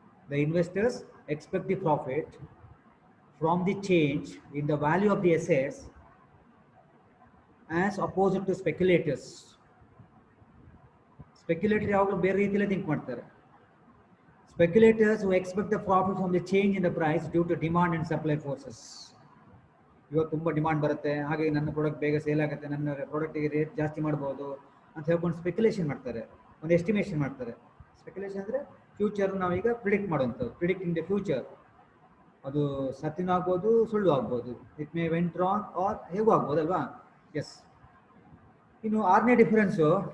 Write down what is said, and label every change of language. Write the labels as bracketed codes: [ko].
[en] The investors expect the profit from the change in the value of the assets as opposite to speculators. [kn] Speculator ಯಾವಾಗಲೂ ಬೇರೆ ರೀತಿಯಲ್ಲಿ think ಮಾಡ್ತಾರೆ. [en] Speculators who expect the profit from the change in the price due to demand and supply forces. [kn] ಇವತ್ತು ತುಂಬ demand ಬರುತ್ತೆ, ಹಾಗೆ ನನ್ನ product ಬೇಗ ಸೇಲ್ ಆಗುತ್ತೆ, ನನ್ನ ಪ್ರಾಡಕ್ಟಿಗೆ ರೇಟ್ ಜಾಸ್ತಿ ಮಾಡ್ಬೋದು ಅಂತ ಹೇಳ್ಕೊಂಡು ಸ್ಪೆಕ್ಯುಲೇಷನ್ ಮಾಡ್ತಾರೆ, ಒಂದು ಎಸ್ಟಿಮೇಷನ್ ಮಾಡ್ತಾರೆ. ಸ್ಪೆಕ್ಯುಲೇಷನ್ ಅಂದರೆ ಫ್ಯೂಚರ್ ನಾವೀಗ ಪ್ರಿಡಿಕ್ಟ್ ಮಾಡುವಂಥದ್ದು, [en] Predicting the future. [kn] ಅದು ಸತ್ಯನೂ ಆಗ್ಬೋದು, ಸುಳ್ಳು ಆಗ್ಬೋದು, [en] it may went wrong [kn] R ಹೇಗೂ ಆಗ್ಬೋದಲ್ವಾ. ಎಸ್. ಇನ್ನು ಆರನೇ ಡಿಫರೆನ್ಸು